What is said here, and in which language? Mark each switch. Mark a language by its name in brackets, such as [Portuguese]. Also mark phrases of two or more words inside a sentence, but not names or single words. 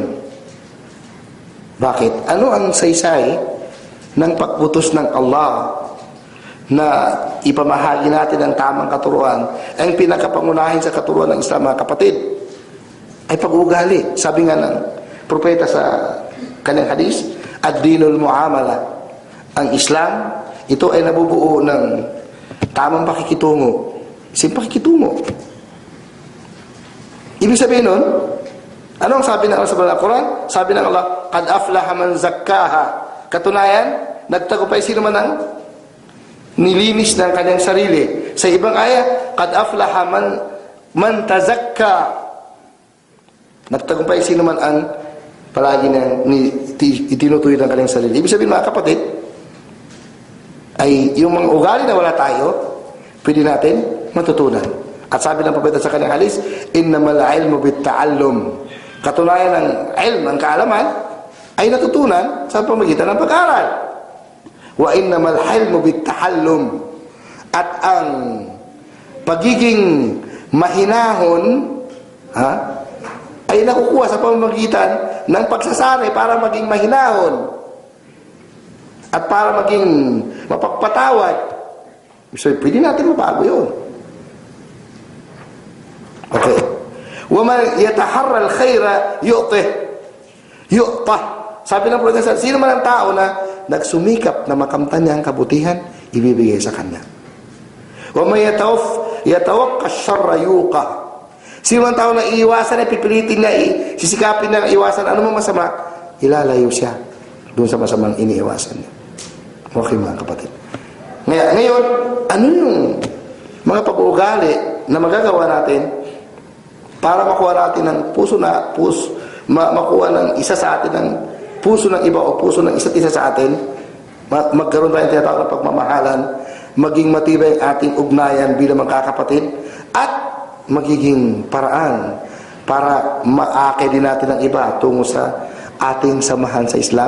[Filipino] Bakit? Ano ang saysay ng pagputos ng Allah na ipamahagi natin ang tamang katuruan? Ang pinakapangunahin sa katuruan ng Islam mga kapatid ay pag-uugali. Sabi nga ng propeta sa kanyang hadis, [Arabic] الدين المعاملة. [Filipino] Ang Islam, ito ay nabubuo ng tamang pakikitungo. Pakikitungo. Ibig sabihin nun, anong sabi ng Allah sa Quran? Sabi ng Allah, [Arabic] قد أفلح من زكاها. [Filipino] Katunayan, nagtagumpay sino man ang nilinis ng kanyang sarili. Sa ibang aya, [Arabic] قد أفلح من تزكى. [Filipino] Nagtagumpay sino man ang palagi na itinutuloy ng kanyang sarili. Ibig sabihin mga kapatid, ay yung mga ugali na wala tayo, pwede natin matutunan. At sabi ng propeta sa kanyang hadis, [Arabic] إنما العلم بالتعلم. [Filipino] Katunayan ng ilm, ang kaalaman, ay natutunan sa pamagitan ng pag-aaral. [Arabic] وإنما العلم بالتعلم. [Filipino] At ang pagiging mahinahon, ay nakukuha sa pamamagitan ng pagsasanay para maging mahinahon at para maging mapagpatawad. So, pwede natin mabago yun. [Arabic] Okay. وَمَنْ يَتَحَرَّ الْخَيْرَ يُؤْتَهْ. [Filipino] Sabi ng propeta, sino man ang tao na nagsumikap na makamtan niya ang kabutihan, ibibigay sa kanya. [Arabic] وَمَنْ يَتَوَقَّ الشَّرَّ يُوقَهْ. [Filipino] Sino man tao na iiwasan, ay pipilitin niya, sisikapin niya iwasan, ano man masama, ilalayo siya doon sa masamang iniiwasan niya. Okay mga kapatid. Ngayon, ano yung mga pag-uugali na magagawa natin para makuha natin ng makuha ng isa sa atin ng puso ng iba o puso ng isa't isa sa atin, magkaroon tayo ng tinatawag na pagmamahalan, maging matibay ang ating ugnayan bilang mga kakapatid, at magiging paraan para maakay din natin ang iba tungo sa ating samahan sa Islam.